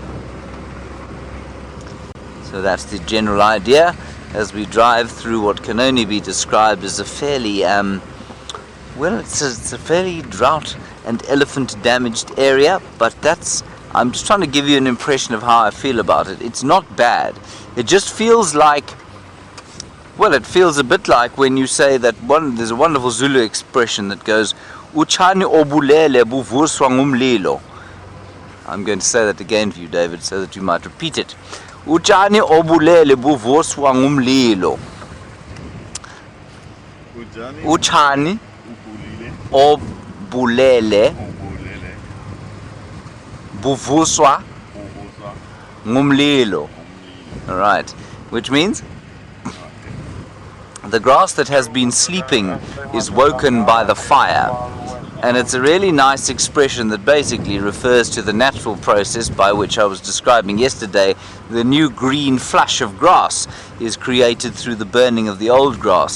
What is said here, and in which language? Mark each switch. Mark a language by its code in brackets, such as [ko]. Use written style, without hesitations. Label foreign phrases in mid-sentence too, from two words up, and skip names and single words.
[en] So that's the general idea as we drive through what can only be described as a fairly, well, it's a fairly drought and elephant damaged area, but I'm just trying to give you an impression of how I feel about it. It's not bad. It just feels like, well, it feels a bit like when you say that there's a wonderful Zulu expression that goes, [zu] "Uchani obulele buvuswa ngumlilo." [en] I'm going to say that again for you, David, so that you might repeat it. [zu] Uchani obulele buvuswa ngumlilo. Uchani obulele buvuswa ngumlilo. [en] All right, which means the grass that has been sleeping is woken by the fire. And it's a really nice expression that basically refers to the natural process by which I was describing yesterday. The new green flush of grass is created through the burning of the old grass.